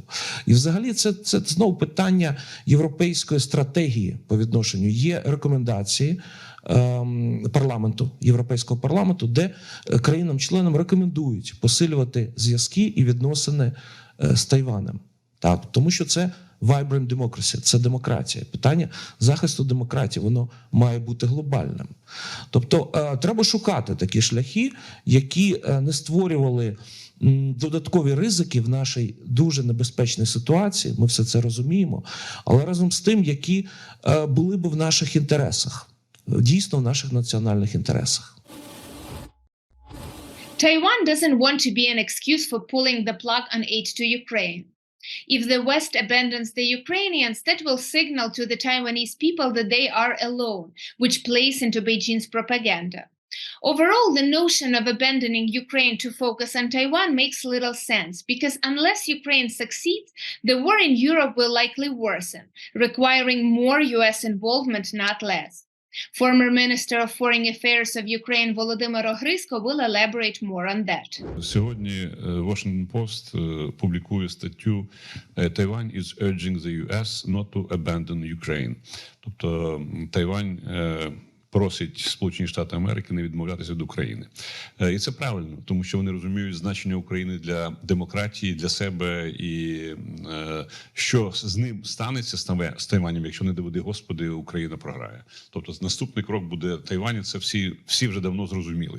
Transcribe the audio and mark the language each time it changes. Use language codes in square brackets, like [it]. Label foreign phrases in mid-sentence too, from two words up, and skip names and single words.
[uk] І взагалі це знову питання європейської стратегії по відношенню. Є рекомендації парламенту, Європейського парламенту, де країнам-членам рекомендують посилювати зв'язки і відносини з Тайванем. Так, тому що це [en] vibrant democracy, [uk] це демократія. Питання захисту демократії, воно має бути глобальним. Тобто треба шукати такі шляхи, які не створювали додаткові ризики в нашій дуже небезпечній ситуації, ми все це розуміємо, але разом з тим, які були б в наших інтересах, дійсно в наших національних інтересах. [en] Taiwan doesn't want to be an excuse for pulling the plug on aid to Ukraine. If the West abandons the Ukrainians, that will signal to the Taiwanese people that they are alone, which plays into Beijing's propaganda. Overall, the notion of abandoning Ukraine to focus on Taiwan makes little sense, because unless Ukraine succeeds, the war in Europe will likely worsen, requiring more US involvement, not less. Former Minister of Foreign Affairs of Ukraine Volodymyr Ohryzko will elaborate more on that. [uk] Сьогодні Washington Post публікує статтю [en] «Taiwan is urging the US not to abandon Ukraine». [uk] Тобто Тайвань просить Сполучені Штати Америки не відмовлятися від України. І це правильно, тому що вони розуміють значення України для демократії, для себе, і що з ним станеться з Тайванем, якщо не доведи Господи, Україна програє. Тобто наступний крок буде Тайвань, це всі вже давно зрозуміли.